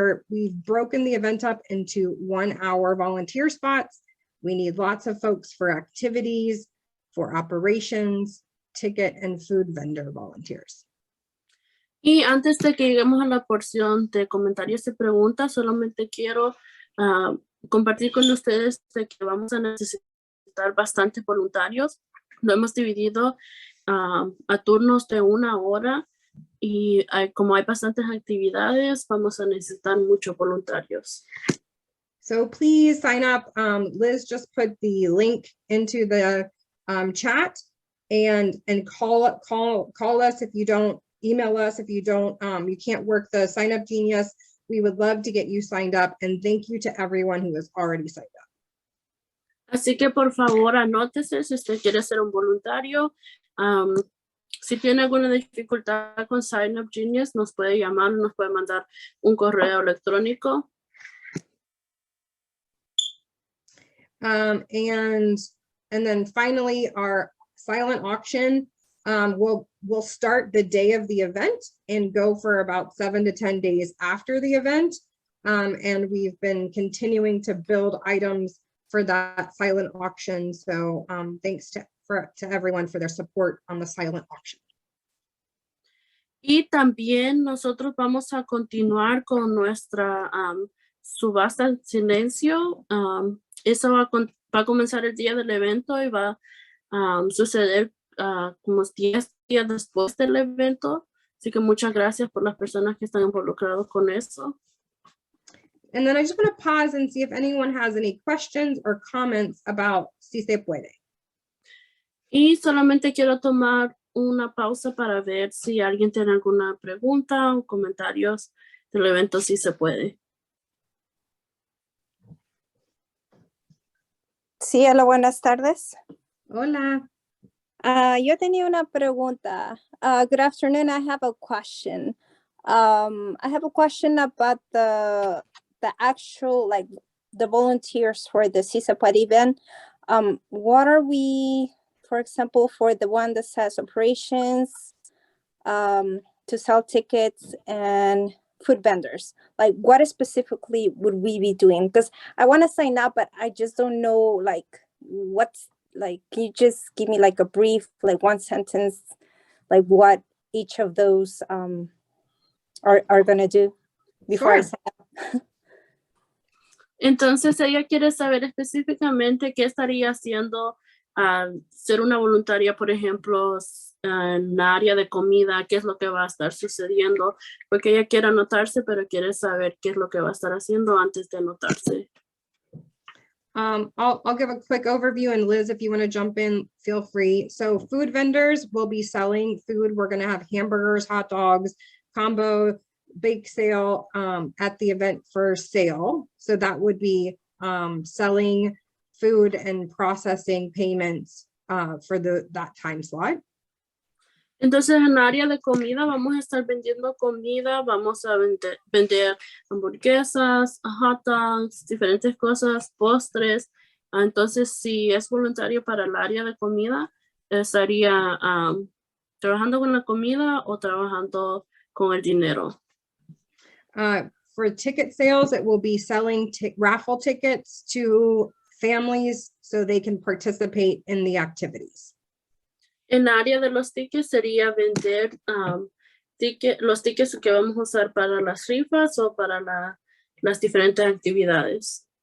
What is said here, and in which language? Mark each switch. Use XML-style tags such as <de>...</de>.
<en>We've broken the event up into 1 hour volunteer spots. We need lots of folks for activities, for operations, ticket and food vendor volunteers.</en> <es>Y antes de que lleguemos a la porción de comentarios y preguntas, solamente quiero compartir con ustedes de que vamos a necesitar bastantes voluntarios. Lo hemos dividido a turnos de 1 hora y como hay bastantes actividades, vamos a necesitar muchos voluntarios.</es> <en>So please sign up. Liz just put the link into the chat and call us if you don't. Email us if you can't work the sign up genius. We would love to get you signed up, and thank you to everyone who has already signed up.</en> <es>Así que por favor anótese si usted quiere ser un voluntario. Si tiene alguna dificultad con Sign Up Genius, nos puede llamar, nos puede mandar un correo electrónico.</es> <en>And then finally, our silent auction we'll start the day of the event and go for about 7 to 10 days after the event. And we've been continuing to build items for that silent auction. So thanks to everyone for their support on the silent auction.</en> <es>Y también nosotros vamos a continuar con nuestra subasta en silencio. Eso va a comenzar el día del evento y va a suceder como 10 días después del evento. Así que muchas gracias por las personas que están involucradas con eso.</es> <en>And then I just want to pause and see if anyone has any questions or comments about Si Se Puede.</en> <es>Y solamente quiero tomar una pausa para ver si alguien tiene alguna pregunta o comentarios del evento, si se puede. Sí, hola, buenas tardes. Hola. Yo tenía una pregunta.</es> <en>Good afternoon. I have a question. I have a question about the actual, like, the volunteers for the Si Se Puede event. What are we, for example, for the one that says operations, to sell tickets and food vendors? Like, what specifically would we be doing? Because I want to sign up, but I just don't know, like, what's, like, can you just give me like a brief, like one sentence, like what each of those are going to do before I Sure. sign up?</en> <es>Entonces ella quiere saber específicamente qué estaría haciendo al ser una voluntaria, por ejemplo, en la área de comida, qué es lo que va a estar sucediendo, porque ella quiere anotarse, pero quiere saber qué es lo que va a estar haciendo antes de anotarse.</es> <en>I'll give a quick overview, and Liz, if you want to jump in, feel free. So food vendors will be selling food. We're going to have hamburgers, hot dogs, combo, bake sale at the event for sale. So that would be selling food and processing payments for that time slot.</en> <es>Entonces en el área de comida vamos a estar vendiendo comida, vamos a vender hamburguesas, hot dogs, diferentes cosas, postres. Entonces si es voluntario para el área de comida, estaría trabajando con la comida o trabajando con el dinero.</es> <en>For ticket sales, it will be selling raffle tickets to families so they can participate in the activities.</en> <es>En el área de los tickets sería vender los tickets que vamos a usar para las rifas o para las diferentes actividades.</es>